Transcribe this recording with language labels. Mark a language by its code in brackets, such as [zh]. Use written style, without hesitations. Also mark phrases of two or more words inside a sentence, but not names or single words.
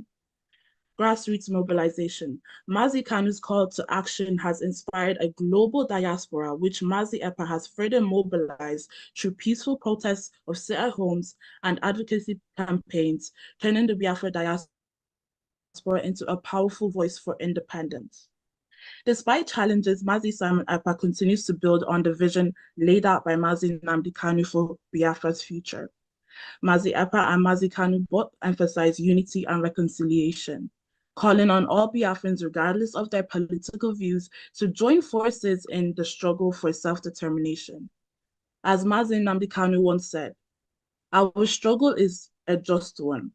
[en] Grassroots mobilization. Mazi Kanu's call to action has inspired a global diaspora, which Mazi Ekpa has further mobilized through peaceful protests of sit-at-homes and advocacy campaigns, turning the Biafra diaspora into a powerful voice for independence. Despite challenges, Mazi Simon Ekpa continues to build on the vision laid out by Mazi Nnamdi Kanu for Biafra's future. Mazi Ekpa and Mazi Kanu both emphasize unity and reconciliation, calling on all Biafrans, regardless of their political views, to join forces in the struggle for self-determination. As Mazi Nnamdi Kanu once said, our struggle is a just one.